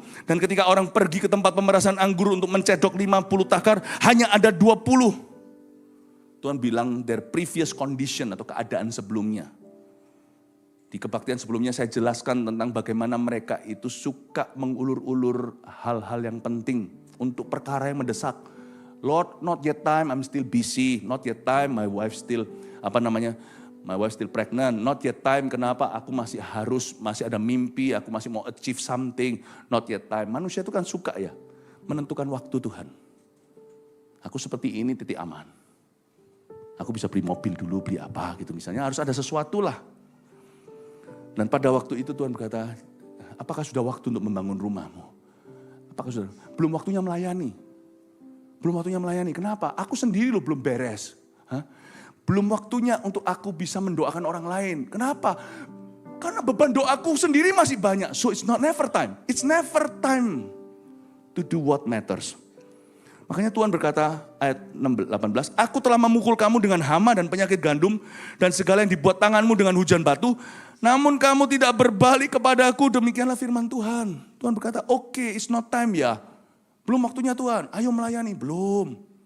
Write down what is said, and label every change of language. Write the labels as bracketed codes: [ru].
[id] Dan ketika orang pergi ke tempat pemerasan anggur untuk mencedok 50 takar, hanya ada 20. Tuhan bilang [en] their previous condition [id] atau keadaan sebelumnya. Di kebaktian sebelumnya saya jelaskan tentang bagaimana mereka itu suka mengulur-ulur hal-hal yang penting untuk perkara yang mendesak. [en] Lord, not yet time, I'm still busy. Not yet time, my wife still, my wife still pregnant. Not yet time, [id] kenapa? Aku masih ada mimpi, aku masih mau [en] achieve something. Not yet time. [id] Manusia itu kan suka ya, menentukan waktu Tuhan. Aku seperti ini, titik aman. Aku bisa beli mobil dulu, beli apa gitu misalnya. Harus ada sesuatu lah. Dan pada waktu itu Tuhan berkata, apakah sudah waktu untuk membangun rumahmu? Apakah sudah? Belum waktunya melayani. Belum waktunya melayani. Kenapa? Aku sendiri loh belum beres. Belum waktunya untuk aku bisa mendoakan orang lain. Kenapa? Karena beban doaku sendiri masih banyak. [en] So it's not never time. It's never time to do what matters. [id] Makanya Tuhan berkata ayat 18, aku telah memukul kamu dengan hama dan penyakit gandum dan segala yang dibuat tanganmu dengan hujan batu. Namun kamu tidak berbalik kepadaku, demikianlah firman Tuhan. Tuhan berkata, oke, [en] it's not time [id] ya. Belum waktunya Tuhan, ayo melayani. Belum.